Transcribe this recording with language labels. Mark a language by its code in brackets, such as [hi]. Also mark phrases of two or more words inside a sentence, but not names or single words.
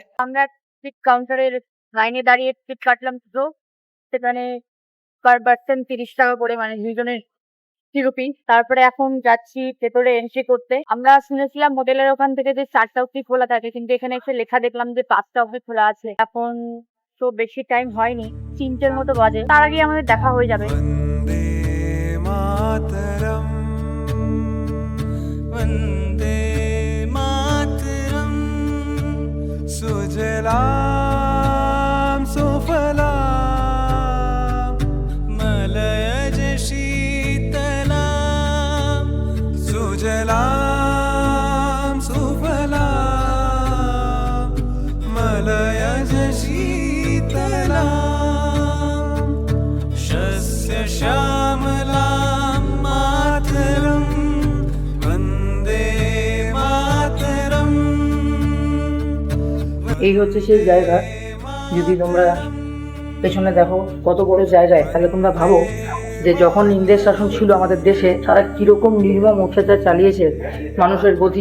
[bn] আমরা [en] ticket counter's [bn] লাইনে দাঁড়িয়ে টিকিট কাটলাম, তো সেখানে [en] per person [bn] 30 টাকা করে, মানে দুজনের 30 রুপিস। তারপরে এখন যাচ্ছি ভেতরে এন্ট্রি করতে। আমরা শুনেছিলাম হোটেলের ওখান থেকে যে 4টা অব্দি খোলা থাকে, কিন্তু এখানে এসে লেখা দেখলাম যে 5টা অব্দি খোলা আছে। এখন তো বেশি টাইম হয়নি, 3টের মতো বাজে, তার আগে আমাদের দেখা হয়ে যাবে। [sa] वन्दे मातरम् सुजलां सुफलां मलयज शीतलां सुजलां सुफलां मलयज शीतलां शस्य श्यामलां मातरम् [bn] এই হচ্ছে সেই জায়গা। যদি তোমরা পেছনে দেখো কত বড় জায়গায়, তাহলে তোমরা ভাবো যে যখন ইংরেজ শাসন ছিল আমাদের দেশে, তারা কিরকম নির্মম অত্যাচার চালিয়েছে মানুষের প্রতি।